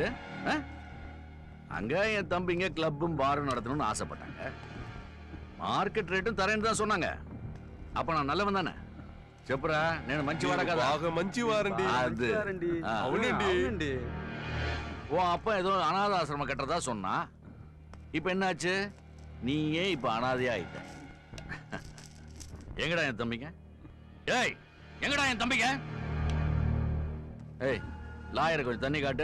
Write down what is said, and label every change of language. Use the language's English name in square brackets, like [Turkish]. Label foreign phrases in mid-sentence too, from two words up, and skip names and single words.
[Tamil] அங்க என் தம்பிங்க கிளப்பும் பாரும் நடத்தணும்னு ஆசைப்பட்டாங்க. [English] market rate [Tamil] தரேன்னு தான் சொன்னாங்க. அப்ப நான் நல்லவன் தானே? [Telugu] చెప్పురా నేను మంచివాడా కదా? బాగా మంచివారండి. అది అవునండి. [Tamil] ஓ அப்பா ஏதோ அனாதாசிரமம் கட்டுறதா சொன்னா. இப்ப என்னாச்சு? நீயே இப்ப அனாதையா ஆயிட்ட. எங்கடா என் தம்பிங்க? ஏய் எங்கடா என் தம்பிங்க? ஏய் லாயர் கொஞ்சம் தண்ணி காட்டு.